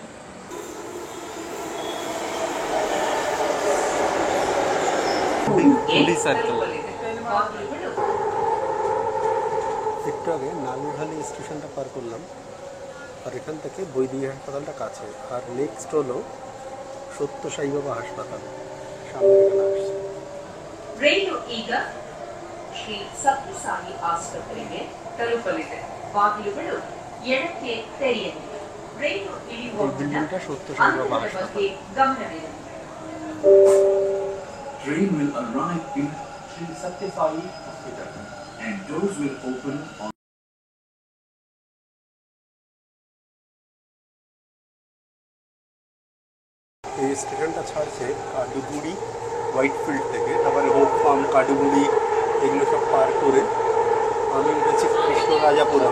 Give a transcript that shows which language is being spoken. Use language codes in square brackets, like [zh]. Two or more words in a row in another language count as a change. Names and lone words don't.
[bn] একটু আগে নালুখালি স্টেশনটা পার করলাম, আর এখান থেকে বৈদিক হাসপাতালটা কাছে। আর নেক্সট হলো সত্য সাই বাবা হাসপাতাল, সামনে এখানে আসছে। [kn] ರೈಲು ಈಗ ಶ್ರೀ ಸತ್ಯಸಾಯಿ ಆಸ್ಪತ್ರೆಗೆ ತಲುಪಲಿದೆ. ಬಾಗಿಲುಗಳು ಎಡಕ್ಕೆ ತೆರೆಯಲಿವೆ. ರೈಲು ಇಳಿಯುವ ಮುನ್ನ ಅಂತರದ ಬಗ್ಗೆ ಗಮನವಿರಲಿ. [en] Train will arrive in Sri Satya Sai Hospital and doors will open on [bn] এই স্টেশনটা ছাড়ছে কাডুগুড়ি হোয়াইটফিল্ড থেকে, তারপরে হোপ ফার্ম, কাডুগুড়ি, এগুলো সব পার করে আমি উঠেছি কৃষ্ণরাজাপুরম।